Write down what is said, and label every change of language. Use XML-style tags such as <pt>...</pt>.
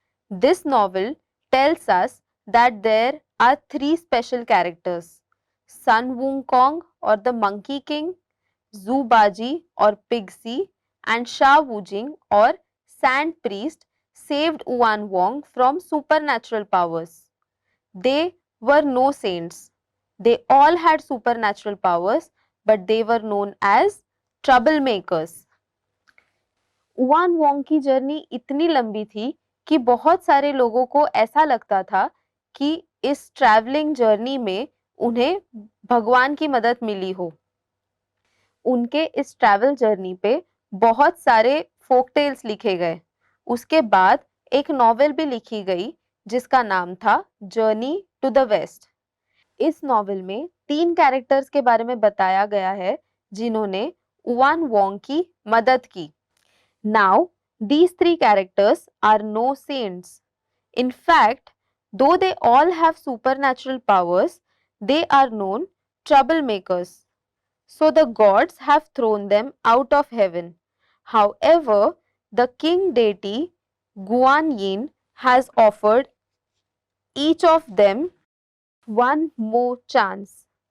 <en>This novel tells us that there are three special characters: Sun Wukong or the Monkey King, Zhu Baji or Pixie, and Sha Wujing or Sand Priest saved Yuan Wong from supernatural powers. They were no saints. They all had supernatural powers, but they were known as troublemakers.</en> <hi>उआन Wong की journey इतनी लंबी थी कि बहुत सारे लोगों को ऐसा लगता था कि इस ट्रैवलिंग जर्नी में उन्हें भगवान की मदद मिली हो। उनके इस ट्रैवल जर्नी पे बहुत सारे फोक टेल्स लिखे गए। उसके बाद एक नॉवेल भी लिखी गई जिसका नाम था जर्नी टू द वेस्ट। इस नॉवेल में 3 कैरेक्टर्स के बारे में बताया गया है जिन्होंने उआन वोंग की मदद की।</hi> <en>Now, these 3 characters are no saints. In fact, though they all have supernatural powers, they are known troublemakers. So the gods have thrown them out of heaven. However, the king deity Guan Yin has offered each of them one more chance.</en>